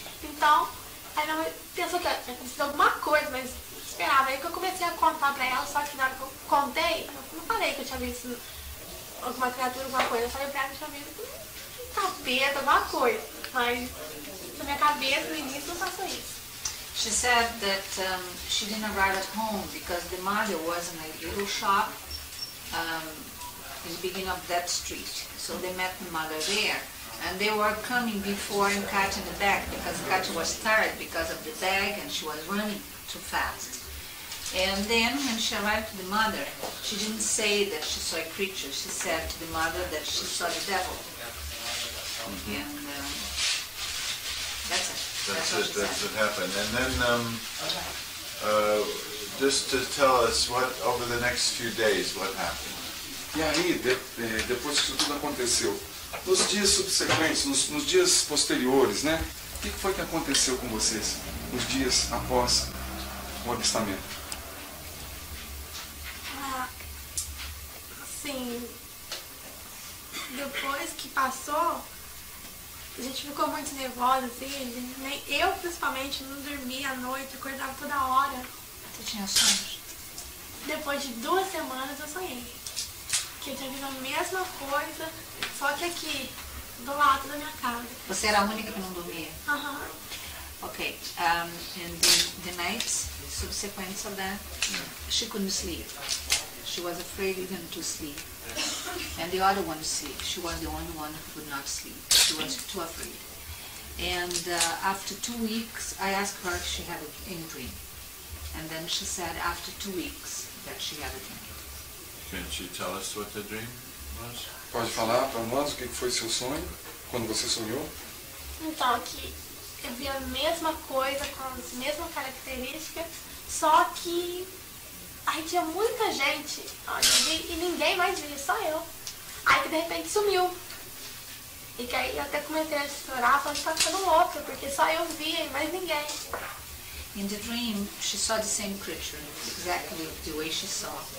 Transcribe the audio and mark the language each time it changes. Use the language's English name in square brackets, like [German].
[Portuguese] Então, aí minha mãe pensou que tinha acontecido alguma coisa, mas esperava. Aí que eu comecei a contar pra ela, só que na hora que eu contei, eu não falei que eu tinha visto alguma criatura, alguma coisa. Eu falei pra ela que eu tinha visto um capeta, alguma coisa. Mas na minha cabeça, no início, não passou isso. [English] She said that she didn't arrive at home because the mother was in a little shop in the beginning of that street. So they met the mother there. And they were coming before and Katya in the back because Katya was tired because of the bag and she was running too fast. And then when she arrived to the mother, she didn't say that she saw a creature. She said to the mother that she saw the devil. And that's it. That's what happened. And then just to tell us what over the next few days what happened. [Portuguese] E aí, depois que isso tudo aconteceu, nos dias subsequentes, nos dias posteriores, né? O que foi que aconteceu com vocês nos dias após o avistamento? Assim, depois que passou, a gente ficou muito nervosa, assim, eu principalmente não dormia à noite, acordava toda hora. Você tinha sonhos? Depois de 2 semanas eu sonhei que eu tinha visto a mesma coisa, só que aqui, do lado da minha casa. Você era a única que não dormia? Aham. [English] Okay, and the nights subsequent of that, she couldn't sleep. She was afraid even to sleep. And the other one sleep. She was the only one who could not sleep. She was too afraid. And after 2 weeks, I asked her if she had any dream. And then she said after 2 weeks that she had a dream. Can she tell us what the dream was? [Portuguese] Pode falar para nós o que foi seu sonho, quando você sonhou? Então, aqui eu vi a mesma coisa, com as mesmas características, só que aí tinha muita gente, e ninguém mais via, só eu. Aí que de repente sumiu. E que aí eu até comecei a chorar, falando que tá ficando louca, porque só eu via e mais ninguém. [English] In the dream, she saw the same creature, exactly the way she saw.